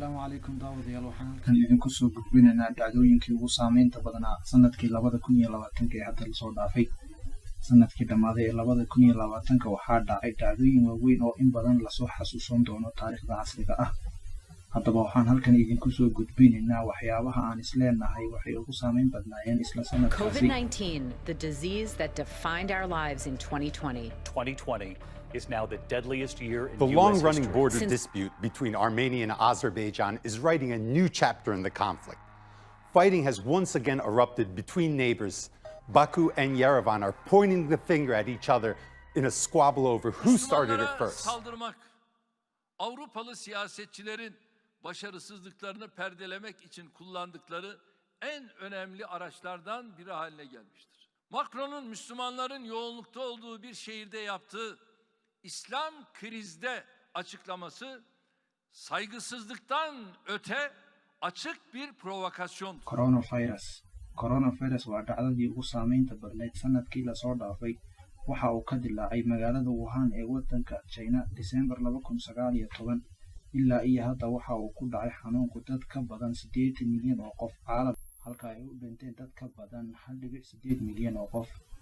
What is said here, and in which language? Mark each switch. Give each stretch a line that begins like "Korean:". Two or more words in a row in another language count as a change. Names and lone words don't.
Somali: عليكم داود يا لوحان كان idinku soo gudbinaynaa dhacdooyinkii ugu saameynta badnaa sanadkii 2020 ee hadda la soo dhaafay sanadkii dhamaaday ee 2020 waxaa dhacay dhacdooyin waaweyn oo in badan la soo xasuusan doono taariikhda casriga ah haddaba waxaan halkan idinku soo gudbinaynaa waxyaabaha aan isleenahay waxay ugu saameyn badnaayeen isla sanadkaasi
English: COVID-19, the disease that defined our lives in 2020. 2020 is now the deadliest year in The US long-running history. border dispute between Armenia and Azerbaijan is writing a new chapter in the conflict. Fighting has once again erupted between neighbors. Baku and Yerevan are pointing the finger at each other in a squabble over who started it first.
Turkish: Saldırmak, Avrupalı siyasetçilerin başarısızlıklarını perdelemek için kullandıkları en önemli araçlardan biri haline gelmiştir. Macron'un Müslümanların yoğunlukta olduğu bir şehirde yaptığı İslam krizde açıklaması saygısızlıktan öte açık bir provokasyon.
Somali: Coronavirus waa dhacdadii ugu saameynta badnayd sanadkii la soo dhaafay waxa uu ka dilaacay magaalada Wuhan ee wadanka China December 2019 ilaa iyo hadda waxa uu ku dhacay xanuunku dad ka badan 8 milyan oo qof caalam halka ay u dhinteen dad ka badan 1.8 milyan oo qof